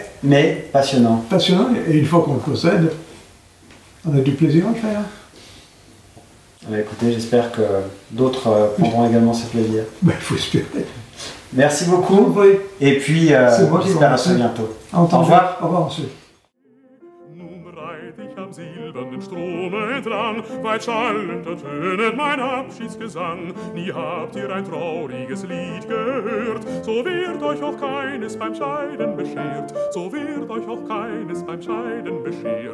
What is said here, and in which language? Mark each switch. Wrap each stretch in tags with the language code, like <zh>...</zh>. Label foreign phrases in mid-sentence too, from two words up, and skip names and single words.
<fr>Passionnant, et une fois qu'on le possède, On a du plaisir à le faire. Écoutez, j'espère que d'autres prendront également ce plaisir. Ben, il faut espérer. Merci beaucoup. Oui. Et puis, j'espère à très bientôt. Au revoir. Au revoir, monsieur.</fr> <de>Nun reit ich am silbernen Strome entlang, weit schallend ertönet mein Abschiedsgesang. Nie habt ihr ein trauriges Lied gehört, so wird euch auch keines beim Scheiden beschert, so wird euch auch keines beim Scheiden beschert.</de>